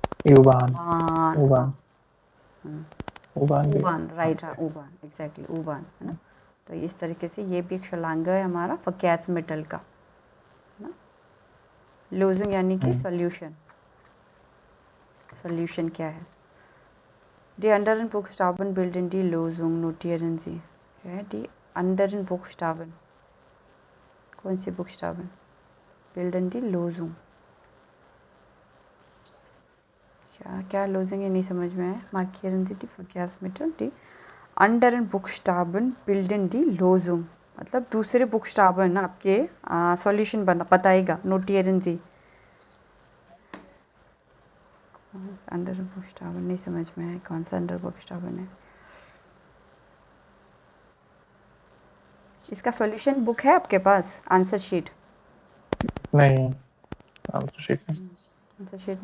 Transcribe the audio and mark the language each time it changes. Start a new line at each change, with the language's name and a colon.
Hindi: यूबान, ऊबान, right. हाँ ऊबान, exactly ऊबान है ना। तो इस तरीके से ये भी एक शलांगा है हमारा फर्केर्स मेटल का ना। लूजिंग यानी कि सॉल्यूशन क्या है?
German: Die anderen Buchstaben bilden die Losung, notieren Sie.
Hindi: क्या है?
German: Die anderen Buchstaben,
Hindi: कौन सी
German: Buchstaben bilden die Losung?
Hindi: क्या Losung ये नहीं समझ में आया।
German: Markieren Sie die Verkehrsmittel, die anderen Buchstaben bilden die Losung,
Hindi: मतलब दूसरे Buchstaben आपके सॉल्यूशन बताएगा।
German: Notieren Sie,
Hindi: अंडर बुक्स्टाबन नहीं समझ में है, कौन सा अंडर बुक्स्टाबन है? इसका सॉल्यूशन बुक है आपके पास?
English: answer sheet नहीं, answer sheet